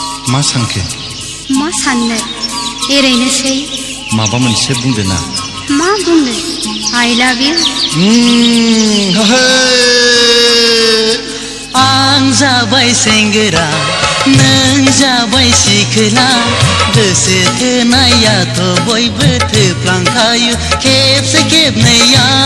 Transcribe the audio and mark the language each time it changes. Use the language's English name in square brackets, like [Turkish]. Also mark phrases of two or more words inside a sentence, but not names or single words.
[Bodo] मा सानखो मा साननो एरैनोसै माबा मोनसे बुंदो ना मा बुंनो [English] I love you [Bodo] आं जाबाय सेंग्रा नों जाबाय सिखोला गोसो थोनायाथ' बयबो थोफ्लांखायो खेबसे खेबनैया